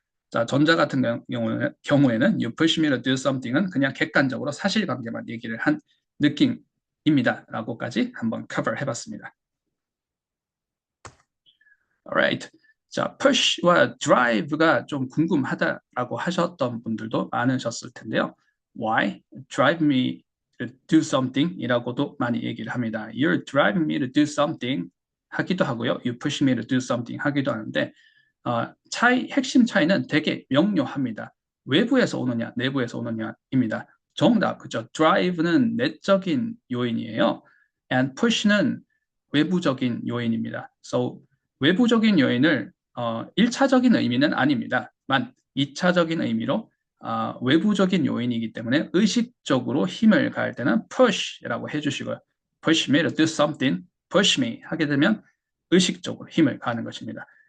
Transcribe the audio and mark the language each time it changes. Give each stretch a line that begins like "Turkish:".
Korean: 자, 전자 같은 경우에는
English: you push me to do something
Korean: 은 그냥 객관적으로 사실관계만 얘기를 한 느낌입니다. 라고까지 한번 cover 해봤습니다.
English: Alright.
Korean: 자, push와 drive가 좀 궁금하다라고 하셨던 분들도 많으셨을 텐데요.
English: Why? Drive me to do something
Korean: 이라고도 많이 얘기를 합니다.
English: You're driving me to do something
Korean: 하기도 하고요.
English: You push me to do something 하기도
Korean: 하는데 핵심 차이는 되게 명료합니다. 외부에서 오느냐, 내부에서 오느냐입니다. 정답, 그죠? drive는 내적인 요인이에요. and push는 외부적인 요인입니다. So 외부적인 요인을 1차적인 의미는 아닙니다. 만 2차적인 의미로 외부적인 요인이기 때문에 의식적으로 힘을 가할 때는 push라고 해주시고요.
English: push me to do something, push me
Korean: 하게 되면 의식적으로 힘을 가하는 것입니다.